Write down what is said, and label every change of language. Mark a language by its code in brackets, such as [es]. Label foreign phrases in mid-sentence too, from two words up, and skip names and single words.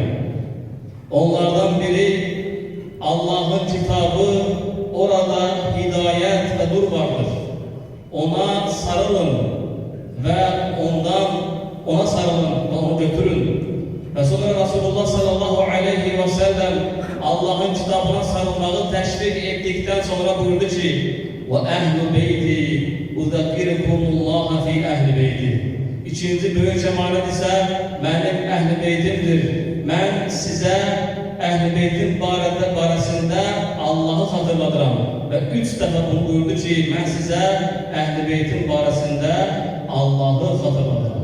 [tr] Onlardan biri Allah'ın kitabı, orada hidayet ve nur vardır. Ona sarılın ve ona sarılın ve onu götürün. Ve sonra Resulullah [ar] صلى الله عليه وسلم [tr] Allah'ın kitabına sarılmayı teşvik ettikten sonra buyurdu ki [ar] وَاَهْلُ بَيْتِ اُذَكِّرِكُمُ اللّٰهَ فِي اَهْلِ بَيْتِ. [tr] İkinci büyük emanet ise benim Ehl-i Beytimdir. Ben size Ehl-i Beytin baresinde Allah'ı hatırlatırım. Ve 3 defa bunu buyurdu ki ben size Ehl-i Beytin baresinde Allah'ı hatırlatırım.